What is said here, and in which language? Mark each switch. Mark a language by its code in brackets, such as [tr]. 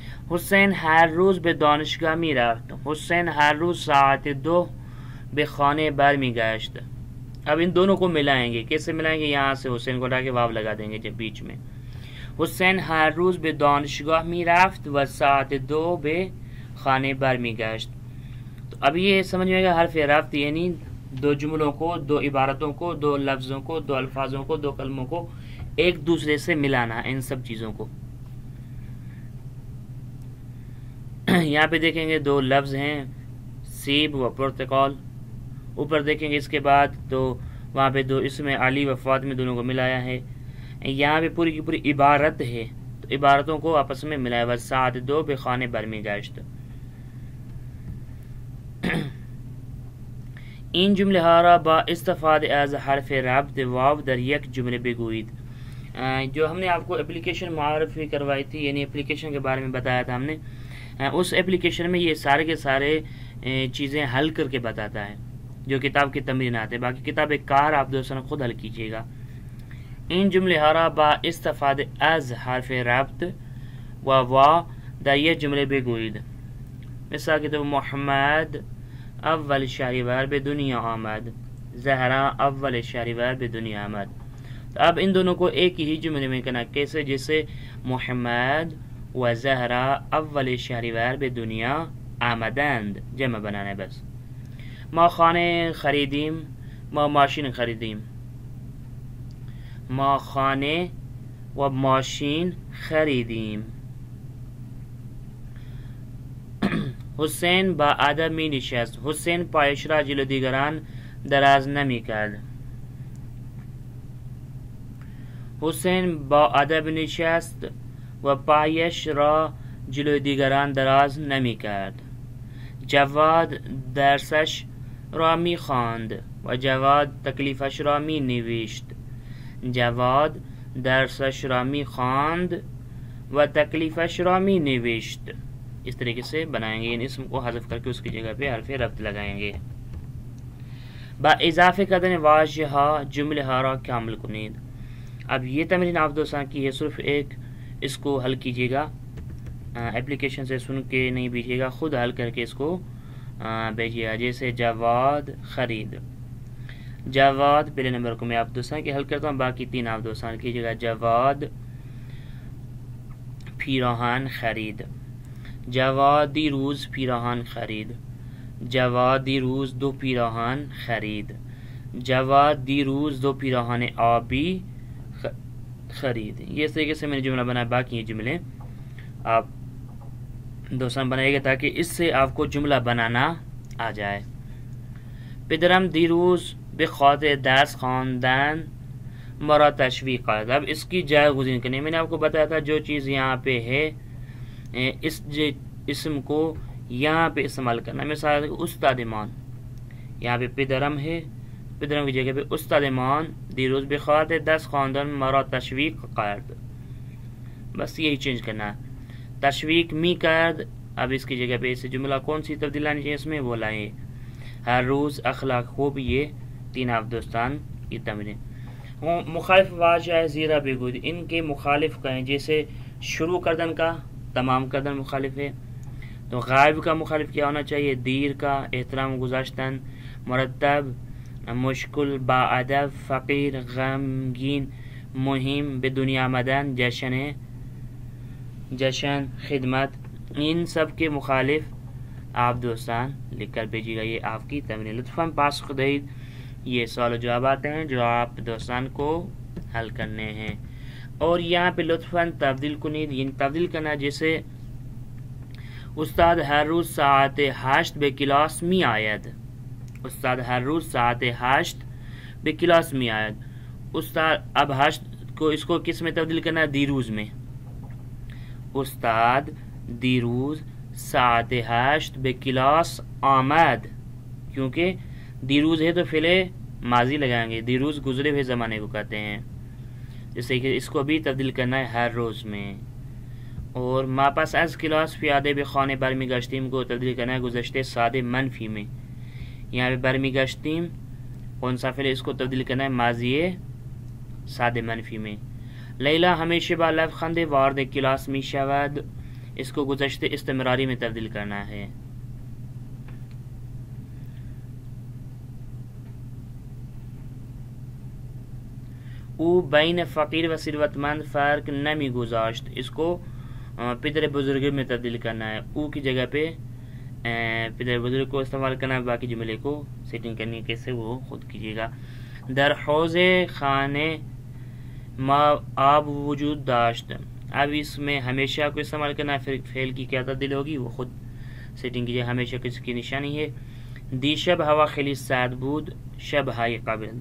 [fa] حسین ہر روز به دانشگاه می رفت. حسین ہر روز ساعت 2 به خانه بر می گشت. [ur] اب ان دونوں کو ملائیں گے. کیسے ملائیں گے؟ یہاں سے حسین کو ہٹا کے واو لگا دیں گے جب بیچ میں. [fa] حسین ہر روز به دانشگاه می رفت و ساعت 2 به خانه بر می گشت. [ur] تو اب یہ سمجھ میں گا حرف ربط یعنی 2 جملوں کو، 2 عبارتوں کو، 2 لفظوں کو، 2 الفاظوں کو، 2 کلموں کو ایک دوسرے سے ملانا، ان سب چیزوں کو. یہاں پہ دیکھیں گے 2 لفظ ہیں، سیب و پرتقال. اوپر دیکھیں گے اس کے بعد تو وہاں پہ 2 اس میں علی و فاطمہ دونوں کو ملایا ہے. یہاں پہ پوری کی پوری عبارت ہے، تو عبارتوں کو آپس میں ملایا ہوا. [fa] ساعت 2 به خانه برمیگشت. این جمله ها را با استفاده از حرف ربط واو در یک جمله بگویید. [ur] جو ہم نے آپ کو اپلیکیشن معرفی کروائی تھی، یعنی اپلیکیشن کے بارے میں بتایا تھا ہم نے، اس اپلیکیشن میں یہ سارے کے سارے چیزیں حل کر کے بتاتا ہے. جو کتاب کی تمرینات ہے، باقی کتاب کار آپ دوستان خود حل کیجیے گا. [fa] این جمله ها را با استفاده از حرف ربط و وا در یک جمله بگویید. مثال که تو محمد اول شهریور به دنیا آمد، زهرا اول شهریور به دنیا آمد. [ur] تو اب ان دونوں کو ایک ہی جملے میں کہنا، کیسے؟ جیسے [fa] محمد و زهرا اول شهریور به دنیا آمدند، [ur] جمع بنانا ہے بس. [fa] ما خانه خریدیم، ما ماشین خریدیم. ما خانه و ماشین خریدیم. حسین با ادب می نشست. حسین پایش را جلو دیگران دراز نمی کرد. حسین با ادب نشست و پایش را جلو دیگران دراز نمی کرد. جواد درسش را می خواند و جواد تکلیفش را می نوشت. جواد درسش را می خواند و تکلیفش را می نوشت. [ur] اس طریقے سے بنائیں گے، ان اسم کو حذف کر کے اس کی جگہ پہ حرف ربط لگائیں گے. [fa] با اضافه کردن واژه ها جمله ها را کامل کنید. [ur] اب یہ تمرین آپ دوستان کی ہے، صرف ایک اس کو حل کیجیے گا، اپلیکیشن سے سن کے نہیں بھیجیے گا، خود حل کر کے اس کو بھیجیے گا. جیسے جواد خرید، جواد پہلے نمبر کو میں آپ دوستان کے حل کرتا ہوں، باقی تین آپ دوستان کیجیے گا. [fa] جواد پیراہن خرید، جواد دیروز پیراہن خرید. جواد دیروز دو پیراہن خرید. جواد دیروز دو پیراہن آبی خرید. [ur] یہ اس طریقے سے میں نے جملہ بنایا، باقی یہ جملے آپ دوستان بنائیے گا تاکہ اس سے آپ کو جملہ بنانا آ جائے. [fa] پدرم دیروز به خاطر درس خواندن مرا تشویق کرد. [ur] اب اس کی جائے گزین کرنی، میں نے آپ کو بتایا تھا جو چیز یہاں پہ ہے اس اسم کو یہاں پہ استعمال کرنا. مثال استاد مان، یہاں پہ پدرم ہے، پدرم کی جگہ پہ استاد مان [fa] دیروز به خاطر درس خواندن مرا تشویق کرد. [ur] بس یہی چینج کرنا ہے. [fa] تشویق می کرد، [ur] اب اس کی جگہ پہ اس جملہ کون سی تبدیل لانی چاہیے اس میں وہ لائیں. ہر روز اخلاق خوب، یہ تین آپ دوستان کی تمرین. مخالف واجہ زیرہ بگوید، ان کے مخالف کہیں. جیسے شروع کردن کا تمام کردن مخالف ہے، تو غائب کا مخالف کیا ہونا چاہیے؟ دیر کا. [fa] احترام گزاشتن، مرتب، مشکل، با ادب، فقیر، غمگین، مہم، به دنیا آمدن، جشن، جشن، خدمت. [ur] ان سب کے مخالف آپ دوستان لکھ کر بھیجیے گا. یہ آپ کی تمرین. لطفاً پاس خدید یہ سوال و جوابات ہیں جو آپ دوستان کو حل کرنے ہیں. اور یہاں پہ [fa] لطفاً تبدیل کنید، [ur] یعنی تبدیل کرنا. جیسے [fa] استاد ہر روز ساعت 8 به کلاس می آید. استاد ہر روز ساعت 8 به کلاس می آید. [ur] استاد اب 8 کو اس کو کس میں تبدیل کرنا ہے؟ دیروز میں. [fa] استاد دیروز ساعت 8 به کلاس آمد. [ur] کیونکہ دیروز ہے تو فعل ماضی لگائیں گے، دیروز گزرے ہوئے زمانے کو کہتے ہیں. جیسے کہ اس کو بھی تبدیل کرنا ہے ہر روز میں. اور [fa] ما پس از کلاس پیاده به خانه برمیگشتیم [ur] کو تبدیل کرنا ہے گزشته ساده منفی میں. یہاں پہ برمیگشتیم کون سا فعل، اس کو تبدیل کرنا ہے ماضی ساده منفی میں. [fa] لیلا ہمیشہ با لبخند وارد کلاس می شود، [ur] اس کو گزشته استمراری میں تبدیل کرنا ہے. [fa] او بین فقیر و ثروتمند فرق نمی گذاشت، [ur] اس کو پدر بزرگ میں تبدیل کرنا ہے. او کی جگہ پہ پدر بزرگ کو استعمال کرنا ہے. باقی جملے کو سیٹنگ کرنی کیسے وہ خود کیجیے گا. [fa] در حوض خانے ما آب وجود داشت، [ur] اب اس میں ہمیشہ کو استعمال کرنا ہے. پھر فعل کی کیا تبدیل ہوگی وہ خود سیٹنگ کیجیے. ہمیشہ کس کی نشانی ہے؟ [fa] دیشب ہوا خیلی سرد بود، شب های قبل.